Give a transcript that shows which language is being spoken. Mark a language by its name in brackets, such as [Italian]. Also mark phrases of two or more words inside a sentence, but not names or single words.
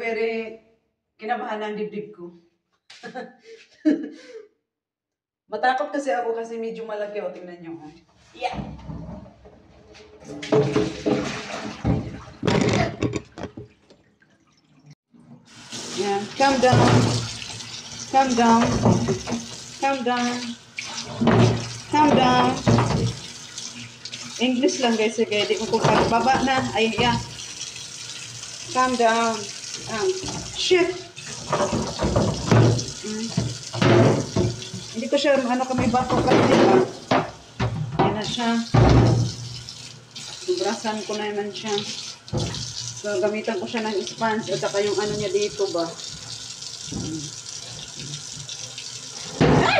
[Filipino] Very kinabahan ang dibdib ko. Matakot kasi ako kasi medyo malaki. O, tingnan nyo. Yeah. Yan. [English] Calm down. Calm down. Calm down. Calm down. [Filipino] English lang guys. Sige, di mo kung baba na. Ay, [English] yeah. Calm down. Shift. [Filipino] Hindi ko siya, kami bato kasi diba? Yan na siya. Subrasan ko na naman siya. So, gamitan ko siya ng sponge at saka yung ano niya dito ba. Ay!